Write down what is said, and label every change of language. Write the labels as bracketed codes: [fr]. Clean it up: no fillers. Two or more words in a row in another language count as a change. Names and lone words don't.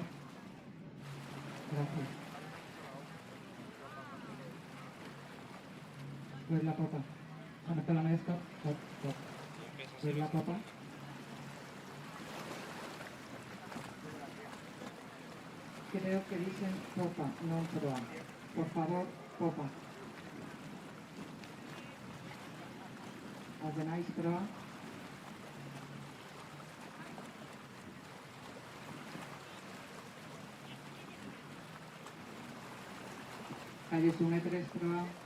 [es] Gracias. Puebla, popa. Vamos a la maestra. Puebla, popa. Creo que dicen popa, [gl] non proa. Por favor, popa. As demais proa. [es] Calle Sume 3 proa.